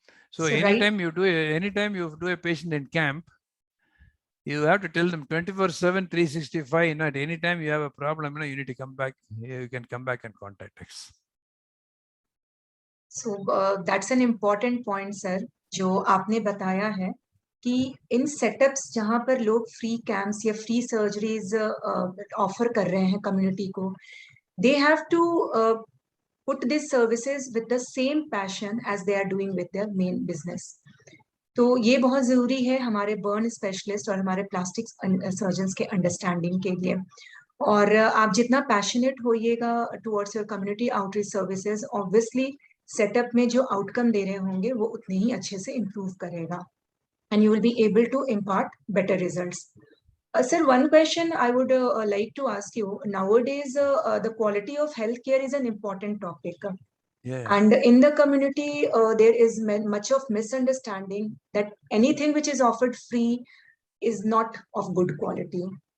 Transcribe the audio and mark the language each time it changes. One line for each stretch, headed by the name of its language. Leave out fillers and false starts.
English: So anytime you do a patient in camp, you have to tell them 24/7, 365. At any time you have a problem, you need to come back. You can come back and contact us. So that's an important point, sir.
Hindi: जो आपने बताया है कि इन setups जहाँ पर लोग free camps या free surgeries offer कर रहे हैं कम्युनिटी को,
English: they have to put these services with the same passion as they are doing with their main business.
Hindi: तो ये बहुत जरूरी है हमारे बर्न स्पेशलिस्ट और हमारे प्लास्टिक सर्जन्स के अंडरस्टैंडिंग के लिए। और आप जितना passionate होइएगा
English: towards your community outreach services,
Hindi: obviously setup में जो आउटकम दे रहे होंगे वो उतने ही अच्छे से इम्प्रूव करेगा,
English: and you will be able to impart better results. Sir, one question I would like to ask you. Nowadays, the quality of healthcare is an important topic. Yeah. And in the community, there is much of misunderstanding that anything which is offered free is not of good quality.